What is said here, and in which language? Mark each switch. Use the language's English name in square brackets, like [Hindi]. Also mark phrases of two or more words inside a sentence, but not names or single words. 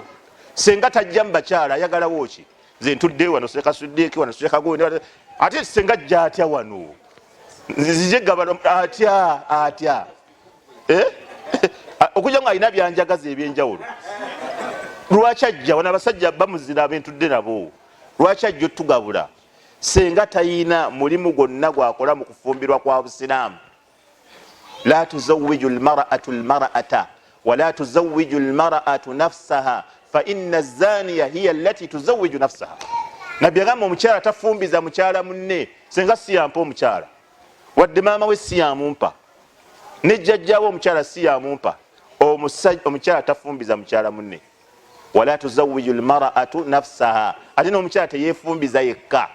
[Ganda] Senga tajja mu bakyala ayagalawo ki nze ntudde wano Seeka Siddiq wano Seeka Gondi ate senga ajja atya wano nzije gabano atya okujja nga alina byanjagaza ebyenjawulo. Lwaki ajja wana abasajja bamuzira abentudde nabo lwaki ajja otugabula senga tayina mulimu gwonna gwakola mu kufumbirwa kwa busiraamu. [Arabic] لا تزوج المرأة المرأة ولا تزوج المرأة نفسها فإن الزانية هي التي تزوج نفسها. [Ganda] Nabbi agamba omukyala tafumbiza mukyala munne senga siyampa omukyala, wadde maama we siyamumpa, ne jjajjaawe omukyala siyamumpa, omukyala tafumbiza mukyala munne. [Arabic] ولا تزوج المرأة نفسها, [Ganda] ate n'omukyala teyeefumbiza yekka.